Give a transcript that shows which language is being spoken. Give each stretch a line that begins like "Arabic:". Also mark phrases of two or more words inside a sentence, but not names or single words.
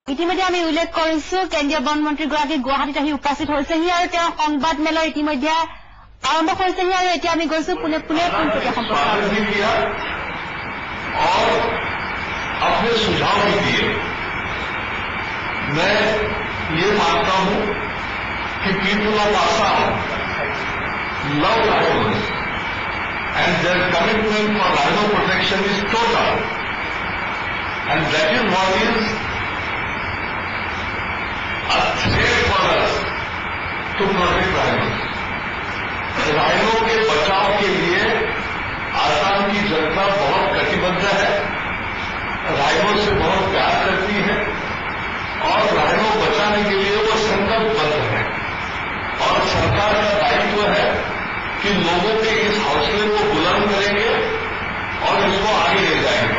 Assamese: ইতিমধ্যে আমি উল্লেখ কৰিছো কেন্দ্ৰীয় বন মন্ত্ৰীগৰাকী গুৱাহাটীত আহি উপস্থিত হৈছেহি আৰু তেওঁ সংবাদ মেলৰ ইতিমধ্যে আৰম্ভ কৰিছেহি আৰু এতিয়া আমি গৈছো পুনে পোনপটীয়া সম্প্ৰচাৰ
Hindi: और अपने सुझाव भी दिए। मैं ये मानता हूं कि
English: people of Assam love rhinos and their commitment for rhino protection is total and that is what is a threat for us to protect rhinos.
Hindi: राइनो के बचाव के लिए आसाम की जनता बहुत कटिबद्ध है, राइनो से बहुत प्यार करती है और राइनो बचाने के लिए वो संकल्पबद्ध है। और सरकार का दायित्व है कि लोगों के इस हौसले को बुलंद करेंगे और इसको आगे ले जाएंगे।